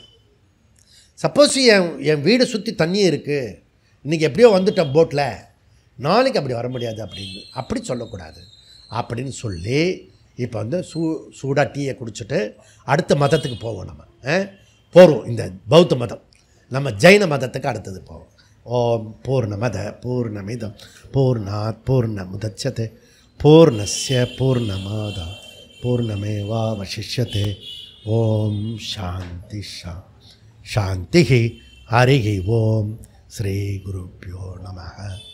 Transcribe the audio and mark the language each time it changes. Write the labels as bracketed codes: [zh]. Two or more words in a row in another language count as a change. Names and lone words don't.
[ta] சப்போஸ் என் வீடு சுற்றி தண்ணி இருக்குது, இன்றைக்கி எப்படியோ வந்துட்டேன் போட்டில், நாளைக்கு அப்படி வர முடியாது அப்படின்னு அப்படி சொல்லக்கூடாது அப்படின்னு சொல்லி இப்போ வந்து சூடாக டீயை குடிச்சிட்டு அடுத்த மதத்துக்கு போவோம். நம்ம போகிறோம். இந்த பௌத்த மதம், நம்ம ஜெயின மதத்துக்கு அடுத்தது போவோம். [sa] ओं पूर्णमदः पूर्णमिदं पूर्णात् पूर्णमुदच्यते पूर्णस्य पूर्णमादाय पूर्णमेवावशिष्यते. ओं शान्ति शान्ति. हरि ओं। श्री गुरुभ्यो नमः.